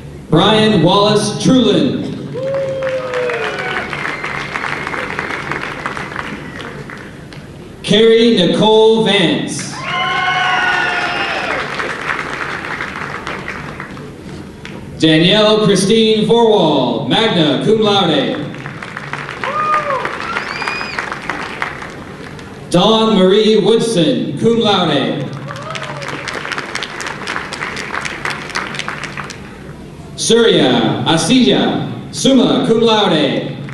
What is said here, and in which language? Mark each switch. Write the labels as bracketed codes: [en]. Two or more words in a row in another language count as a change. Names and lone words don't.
[en] Brian Wallace Trulin. Carrie Nicole Vance. Danielle Christine Vorwald, [la] magna cum laude. [en] Dawn Marie Woodson, [la] cum laude. [en] Surya Asija, [la] summa cum laude.